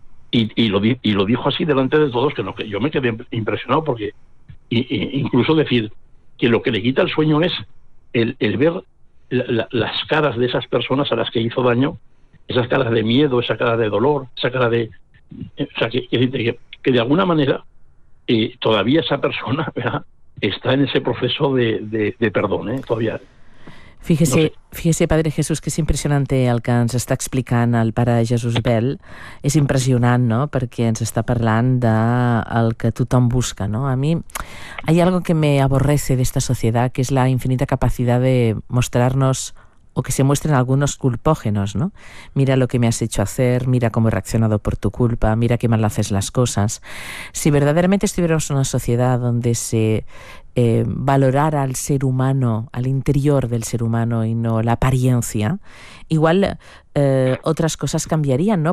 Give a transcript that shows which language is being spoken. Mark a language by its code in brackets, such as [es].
[es] Y lo dijo así delante de todos, que yo me quedé impresionado, porque incluso decir que lo que le quita el sueño es el ver las caras de esas personas a las que hizo daño, esas caras de miedo, esa cara de dolor, esa cara de... O sea, que de alguna manera todavía esa persona, ¿verdad?, está en ese proceso de perdón, ¿eh? Todavía... Fíjese, [ca] Padre Jesús, que és impressionante el que ens està explicant el pare Jesús Bel. És impressionant, no?, perquè ens està parlant del que tothom busca, no? [es] A mi hay algo que me aborrece de esta sociedad, que es la infinita capacidad de mostrarnos o que se muestren algunos culpógenos, ¿no? Mira lo que me has hecho hacer, mira cómo he reaccionado por tu culpa, mira qué mal haces las cosas. Si verdaderamente estuviéramos en una sociedad donde se valorar al ser humano, al interior del ser humano y no la apariencia, igual otras cosas cambiarían, ¿no?